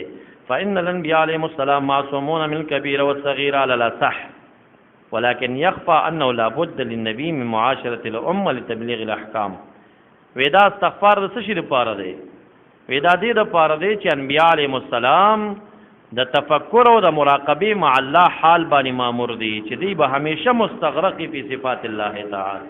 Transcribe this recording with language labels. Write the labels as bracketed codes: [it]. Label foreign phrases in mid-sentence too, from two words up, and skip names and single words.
[ar] فان الانبیاء علیهم السلام معصومون من الكبير والصغير على الاصح، ولكن يخفى انه لا بد للنبي من معاشره الامه لتبلیغ الاحکام. [ps] ودا استغفار د څه شي لپاره دی؟ ودا دې لپاره دی چې انبیاء [ar] علیهم السلام [ps] د تفکر او د [ar] مراقبه مع الله [ps] حال باندې مامور دي، چې دی به همیشه [ar] مستغرق فی صفات الله تعالی.